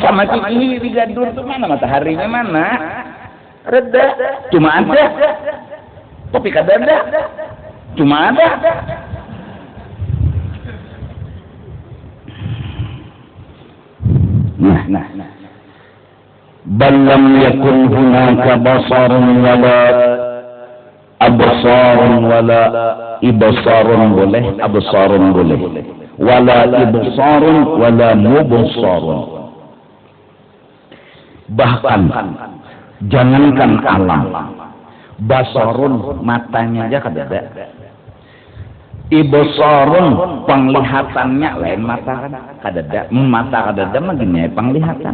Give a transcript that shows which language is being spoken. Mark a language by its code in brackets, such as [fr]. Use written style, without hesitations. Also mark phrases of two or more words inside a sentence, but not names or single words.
[bjn] Sama kiki di gadur tuh mana mataharinya mana? Kada. Cuma ada. Tapi kada ada. Cuma ada. Nah. [ar] بل لم يكن هناك بصر ولا أبصار ولا إبصار boleh أبصار boleh ولا إبصار ولا مبصار. [bjn] Bahkan jangankan alam, basarun matanya aja kada ada, ibsarun penglihatannya lain mata kan kada ada, mata kada ada magini penglihatan.